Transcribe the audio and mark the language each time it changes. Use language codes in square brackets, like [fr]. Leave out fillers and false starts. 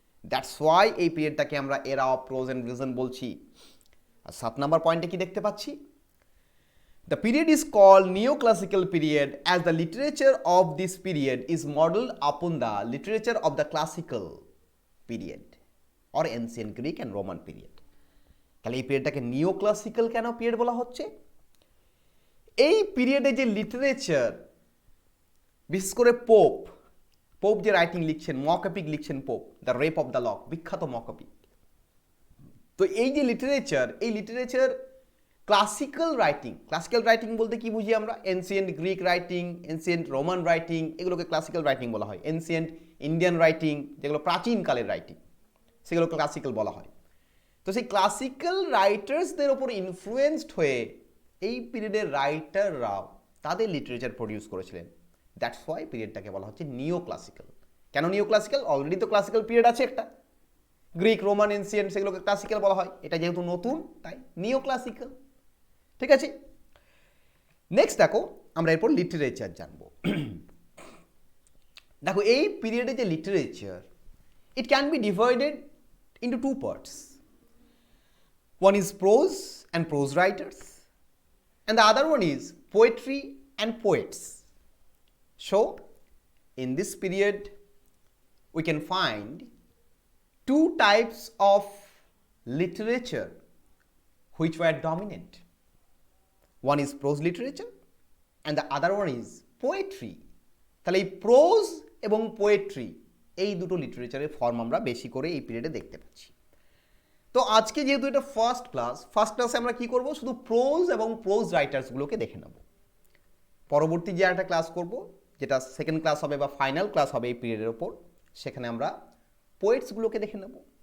[en] that's why [bn] এই পিরিয়ডটাকে আমরা এরা অফ প্রোজ অ্যান্ড রিজন বলছি। আর 7 নম্বর পয়েন্টে কি দেখতে পাচ্ছি? [en] The period is called neoclassical period as the literature of this period is modeled upon the literature of the classical period or ancient Greek and Roman period. [bn] তাহলে এই পিরিয়ডটাকে neoclassical কেন period বলা হচ্ছে? এই পিরিয়ডে যে লিটারেচার, বিশেষ করে পোপ যে রাইটিং লিখছেন, মকএপিক লিখছেন pope, the rape of the lock, বিখ্যাত মকএপিক। তো এই যে লিটারেচার ক্লাসিক্যাল রাইটিং বলতে কি বুঝি আমরা? Ancient Greek writing, ancient Roman writing, এগুলোকে ক্লাসিক্যাল রাইটিং বলা হয়। এনসিয়েন্ট ইন্ডিয়ান রাইটিং, যেগুলো প্রাচীনকালের রাইটিং, সেগুলোকে ক্লাসিক্যাল বলা হয়। তো সেই ক্লাসিক্যাল রাইটার্সদের ওপর ইনফ্লুয়েন্সড হয়ে এই পিরিয়ডের রাইটাররাও তাদের লিটারেচার প্রডিউস করেছিলেন। [en] that's why [bn] পিরিয়ডটাকে বলা হচ্ছে নিওক্লাসিক্যাল। কেন নিওক্লাসিক্যাল? অলরেডি তো ক্লাসিক্যাল পিরিয়ড আছে একটা, গ্রিক, রোমান, এনসিয়েন্ট, সেগুলোকে ক্লাসিক্যাল বলা হয়। এটা যেহেতু নতুন, তাই নিওক্লাসিক্যাল। ঠিক আছে, নেক্সট দেখো আমরা এরপর লিটারেচার জানবো। দেখো এই পিরিয়ডে যে literature, [en] It can be divided into 2 parts. One is prose and prose writers, and the other one is poetry and poets. So, in this period, we can find 2 types of literature which were dominant. One is prose literature and the other one is poetry. [bn] তাহলে এই pros এবং poetry, এই দুটো লিটারেচারের form আমরা বেশি করে এই পিরিয়ডে দেখতে পাচ্ছি। তো আজকে যেহেতু এটা ফার্স্ট ক্লাসে আমরা কি করব? শুধু প্রোজ এবং প্রোজ রাইটার্সগুলোকে দেখে নেব। পরবর্তী যে একটা ক্লাস করব, যেটা সেকেন্ড ক্লাস হবে বা ফাইনাল ক্লাস হবে এই পিরিয়ডের ওপর, সেখানে আমরা পোয়েটসগুলোকে দেখে নেব।